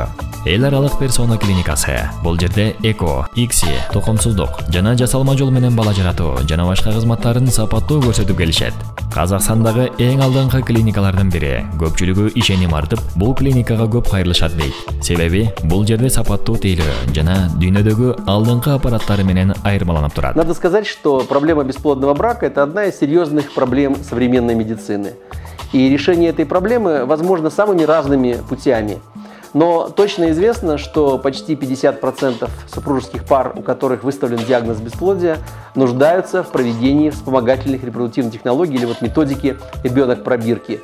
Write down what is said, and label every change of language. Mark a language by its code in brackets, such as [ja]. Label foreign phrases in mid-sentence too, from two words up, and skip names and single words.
[ky] Эл аралык персона клиникасы. Бул жерде эко, икси, токумсуздук жана жасалма жол менен бала жаратуу жана башка кызматтарын сапаттуу көрсөтүп келишет. Казакстандагы эң алдыңкы клиникалардын бири. Көпчүлүгү ишеним артып, бул клиникага көп кайрылышат дейт. Себеби бул жерде сапаттуу тейлөө жана дүйнөдөгү алдыңкы аппараттары менен айырмаланып турат. [ru] Надо сказать, что проблема бесплодного брака – это одна из серьезных проблем современной медицины. И решение этой проблемы возможно самыми разными путями. Но точно известно, что почти 50% супружеских пар, у которых выставлен диагноз бесплодия, нуждаются в проведении вспомогательных репродуктивных технологий или вот методики ребенок-пробирки.